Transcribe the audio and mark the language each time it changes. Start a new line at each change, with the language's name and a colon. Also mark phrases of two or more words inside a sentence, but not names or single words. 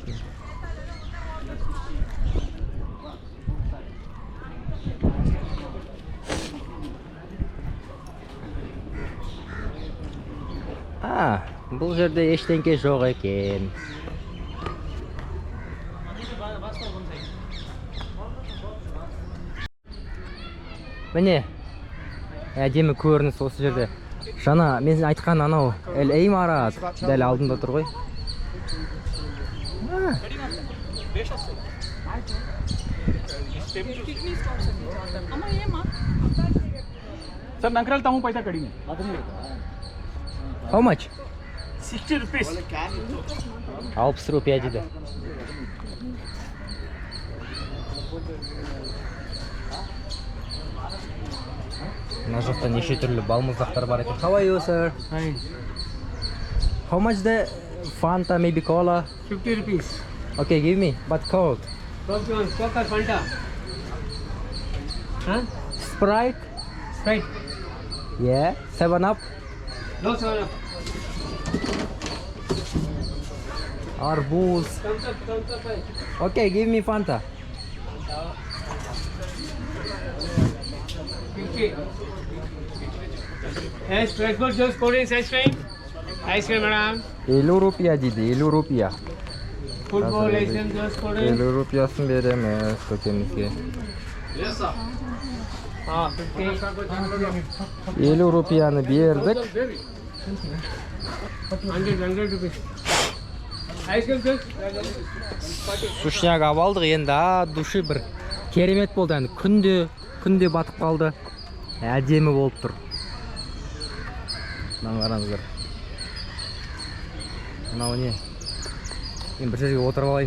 Kazakh: Бұл жерде ештеңке жоқ екен. Міне, әдемі көрініс осы жерде. Жаңа мен айтқан анау ғимарат дәл алдында тұр ғой. सर नंकरल ताहू पैसा कड़ी में
English: How much? 60 rupees
Kazakh: 60 रुपया дейді. Мына жақта неше түрлі балмұздақтар бар екен.
English: How are you, sir? Hi. How much the Fanta, maybe cola? 50 rupees Okay, give me, but cold. Coke or Fanta? Huh? Sprite? Sprite. Yeah. 7 Up? No 7 Up.
Russian: Арбуз.
English: Thumbs up. Okay, give me Fanta. 50. Yes, fresh fruit juice, cold drinks, ice cream. Ice cream, madam.
Kazakh: 50 रुपया дейді, 50 रुपया.
English: Football, ice cream, juice, cold drinks.
Kazakh: 50 रुपयाсын береміз көкемізге.
English: Yes, sir. 50.
Kazakh: 50 रुपяны бердік.
English: 100 rupees. Ice cream, juice.
Kazakh: Сушняк алып алдық, енді души бір керемет болды. Енді күнде батып қалды. Әдемі болып тұр. Мынаны қараңыздар. Мынау не? Мен бір жерге отырып алайын.